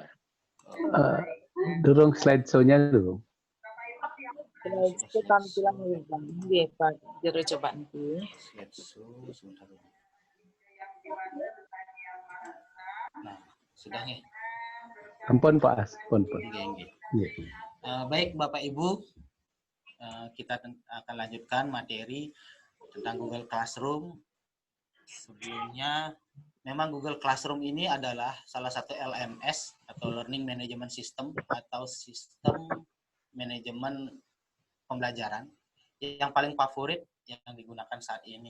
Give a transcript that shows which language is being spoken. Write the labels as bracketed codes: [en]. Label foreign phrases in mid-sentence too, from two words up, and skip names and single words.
[ban] Durung slideshow-nya durung. [id] Itu tampilan nggih Pak, jero coba nanti. Slideshow sebentar. Nah, sudah nih. [ban] Ampun Pak Yas, ampun. Nggih. Nggih. [id] Baik Bapak Ibu, kita akan lanjutkan materi tentang Google Classroom. Sebelumnya, memang Google Classroom ini adalah salah satu LMS atau [en] Learning Management System [id] atau sistem manajemen pembelajaran yang paling favorit yang digunakan saat ini.